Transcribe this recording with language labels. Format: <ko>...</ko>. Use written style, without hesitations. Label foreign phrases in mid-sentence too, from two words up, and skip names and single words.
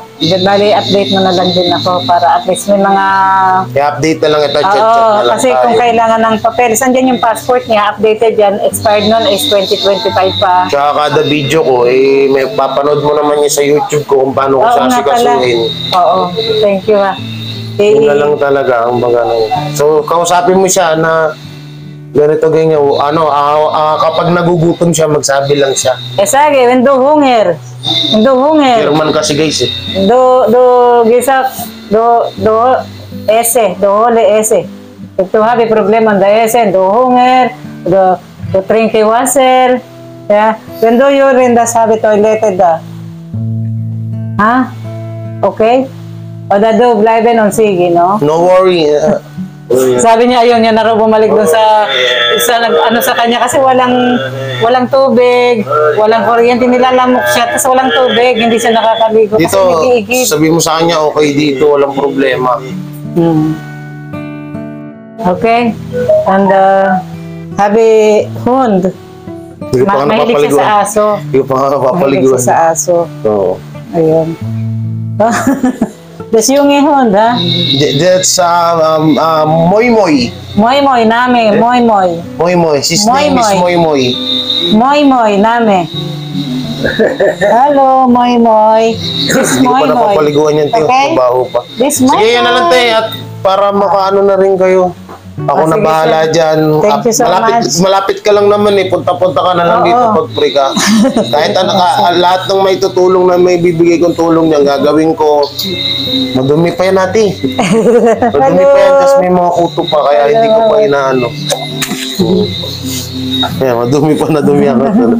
<tl>Bali, update mo na lang din ako para</tl> <en>at least</en> <tl>may mga... I-update na lang ito, chat Oo, na lang kasi tayo. kung kailangan ng papel, saan dyan yung passport niya? Updated yan. Expired nun is 2025 pa. Tsaka kada video ko, may papanood mo naman niya sa YouTube ko kung paano ko Oo nga pala. sasikasuhin. Oo,</tl> <en>thank you ha.</en> <tl>Yun na lang talaga ang baga na yun. So, kausapin mo siya na ganito ganyan. Kapag nagugutom siya, magsabi lang siya.</tl> <de>Sage, wenn du Hunger.</de> <tl>German kasi guys eh.</tl> <de>Du hole esse. If du habe Problem an der Essen, du Hunger, du trinke Wasser. Ja, wenn du urine, das habe Toilette da.</de> <tl>Ha? Okay?</tl> <de>Oder du bleiben und</de> <tl>sige, no?</tl> <en>No worry.</en> <tl>Sabi niya, ayun, na raw bumalik doon sa sa kanya kasi walang tubig, walang kuryente, nilalamok siya, tapos walang tubig, hindi siya nakakaligo kasi Dito, nag-iigib. sabi mo sa kanya, okay dito, walang problema. Okay? And sabi, Hund, Hindi ko pa nga mahilig siya sa napapaliguan. aso. Hindi ko pa nga Mahilig napapaliguan. siya sa aso. Oo. Ayun.</tl> <de>Das junge Hund,</de> <tl>ha?</tl> <en>That's Moy Moy. Moy Moy, name, Moy Moy. Moy Moy. His Moy name is Moy. Moy Moy. Moy Moy, name. Hello, Moy Moy. This</en> <tl>Hindi ko</tl> <en>Moy</en> <tl>pa</tl> <en>Moy.</en> <tl>napapaliguan yan, Teo. Okay? Mabaho pa.</tl> <en>This Moy</en> <tl>Sige, yan na lang,</tl> <en>Moy.</en> <tl>Te. At para makaano na rin kayo. Ako na sige, bahala sir. dyan.</tl> <en>Thank you so much.</en> <tl>Malapit ka lang naman eh. Punta-punta ka na lang Oo. dito pag free ka. Kahit lahat ng may tutulong na may bibigay kong tulong niyan, gagawin ko. Madumi pa yan natin. Madumi pa yan, tapos may mga kuto pa, kaya hindi ko pa inaano. Yeah, madumi pa na dumi ako.</tl>